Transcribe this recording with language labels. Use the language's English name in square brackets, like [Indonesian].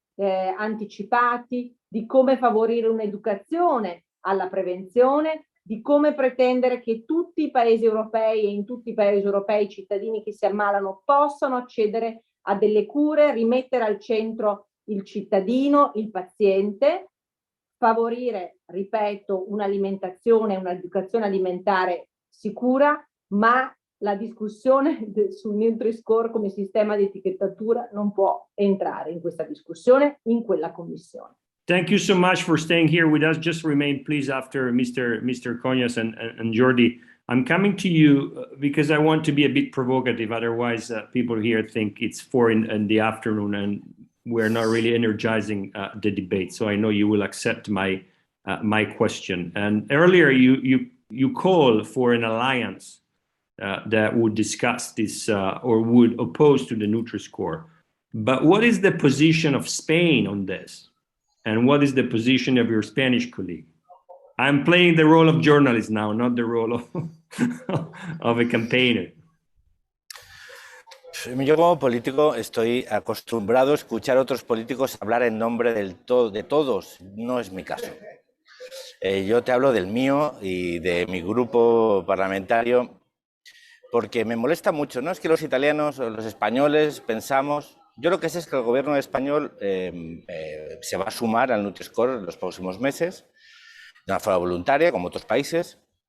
[Italian] anticipati, di come favorire un'educazione alla prevenzione, di come pretendere che tutti i paesi europei e in tutti i paesi europei i cittadini che si ammalano possano accedere a delle cure, rimettere al centro il cittadino, il paziente, favorire, ripeto, un'alimentazione, un'educazione alimentare sicura, ma la discussione sul Nutri-Score come sistema di etichettatura non può entrare in questa discussione, in quella commissione. [English] Thank you so much for staying here with us. Just remain, please, after Mr. Cañas and Jordi. I'm coming to you because I want to be a bit provocative. Otherwise, people here think it's 4 in the afternoon and we're not really energizing the debate. So I know you will accept my question. And earlier, you you call for an alliance that would discuss this or would oppose to the Nutriscore. But what is the position of Spain on this? And what is the position of your Spanish colleague? I'm playing the role of journalist now, not the role of a campaigner. [Spanish] Yo como político estoy acostumbrado a escuchar a otros políticos hablar en nombre de todos. No es mi caso. Yo te hablo del mío y de mi grupo parlamentario porque me molesta mucho. No es que los italianos o los españoles pensamos... Yo lo que sé es que el gobierno español se va a sumar al Nutriscore en los próximos meses de una forma voluntaria, como otros países.